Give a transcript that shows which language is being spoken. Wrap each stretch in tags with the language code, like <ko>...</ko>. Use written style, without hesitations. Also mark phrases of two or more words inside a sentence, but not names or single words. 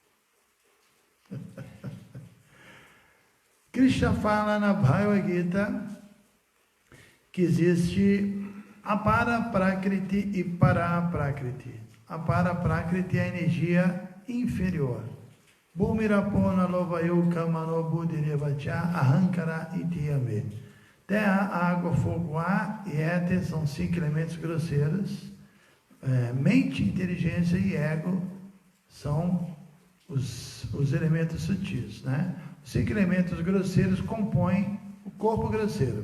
<pt>Krishna fala na Bhagavad Gita que existe a Para-Prakriti e Para-Prakriti. A Para-Prakriti é a energia inferior.</pt> <sa>भुमिरपोन लोवयुक मनोबुद्धिरेवच अहङ्कार इतियमे.</sa> <pt>Terra, água, fogo, ar e éter são 5 elementos grosseiros. Mente, inteligência e ego são os elementos sutis, né? Os 5 elementos grosseiros compõem o corpo grosseiro.</pt>